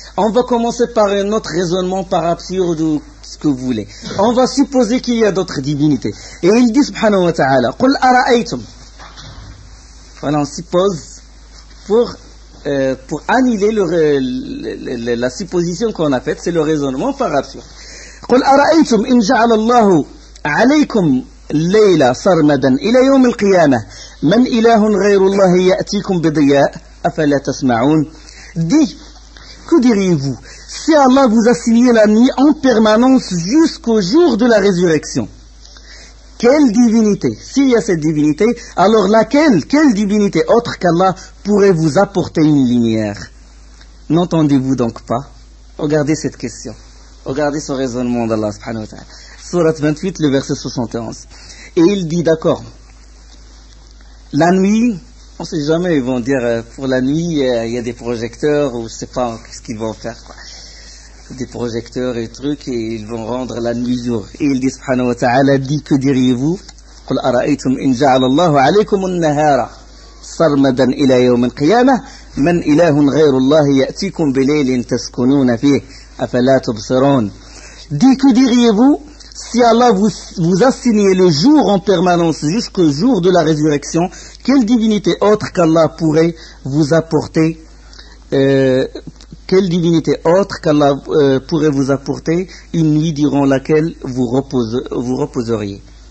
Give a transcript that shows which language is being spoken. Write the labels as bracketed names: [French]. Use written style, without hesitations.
[French] On va commencer par un autre raisonnement, par absurde ou ce que vous voulez. On va supposer qu'il y a d'autres divinités. Et il dit, subhanahu wa ta'ala, qul ara'aytum. Voilà, on suppose pour annuler la supposition qu'on a faite, c'est le raisonnement par absurde. [Arabic] قل أرأيتم إن جعل الله عليكم الليل سرمدا إلى يوم القيامة من إله غير الله يأتيكم بضياء أفلا تسمعون. [French] Dit, que diriez-vous si Allah vous a signé la nuit en permanence jusqu'au jour de la résurrection? Quelle divinité? S'il y a cette divinité, alors quelle divinité autre qu'Allah pourrait vous apporter une lumière? N'entendez-vous donc pas? Regardez cette question. Regardez ce raisonnement d'Allah subhanahu wa ta'ala. Surat 28, le verset 71. Et il dit, d'accord, la nuit, on ne sait jamais, ils vont dire, pour la nuit, il y a des projecteurs, ou je ne sais pas ce qu'ils vont faire, quoi. Des projecteurs et trucs, et ils vont rendre la nuit jour. Et il dit, subhanahu wa ta'ala, dit, que diriez-vous? [Arabic] قل أرأيتم إن جعل الله عليكم النهار سرمدا إلى يوم القيامة من إله غير الله يأتيكم بليل تسكنون فيه أفلا تبصرون. [French] Dit, que diriez-vous si Allah vous a signé le jour en permanence jusqu'au jour de la résurrection? Quelle divinité autre qu'Allah pourrait vous apporter quelle divinité autre qu'Allah pourrait vous apporter une nuit durant laquelle vous reposeriez?